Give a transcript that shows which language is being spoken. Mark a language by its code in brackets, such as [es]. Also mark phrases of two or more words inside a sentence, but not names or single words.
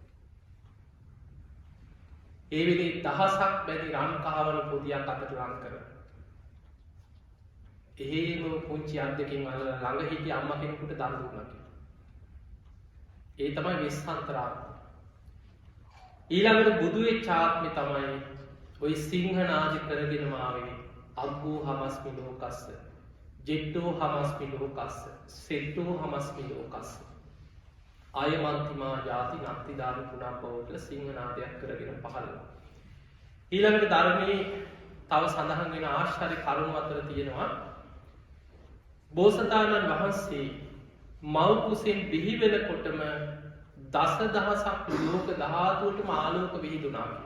[si] ඒ වෙලේ දහසක් බැරි රන් කහවණු පොදියක් අතට ලං කරා. එහෙම පුංචි අද්දකින් අල්ලලා ළඟ හිටිය අම්මා කෙනෙකුට දන් දුන්නා කියලා. ඒ තමයි වෙස්සන්තරාත්ම. ඊළඟට බුදු වෙච්ච ආත්මේ තමයි ওই සිංහනාදි කරගෙනම ආවේ. [pi] අග්ගෝ හමස්මි ලෝකස්ස. ජෙට්ටෝ හමස්මි ලෝකස්ස. සෙට්ටෝ හමස්මි ලෝකස්ස. ආයමන්තිමා ජාති නත්තිදාන පුනබ්බව [si] කියලා සිංහනාදයක් කරගෙන පහළ වුණා. ඊළඟට ධර්මයේ තව සඳහන් වෙන ආශ්චර්ය කරුණු අතර තියෙනවා බෝසතාණන් වහන්සේ මව් කුසෙන් බිහි වෙනකොටම දසදහසක් ලෝක ධාතුවටම ආලෝක විහිදුණා කියලා.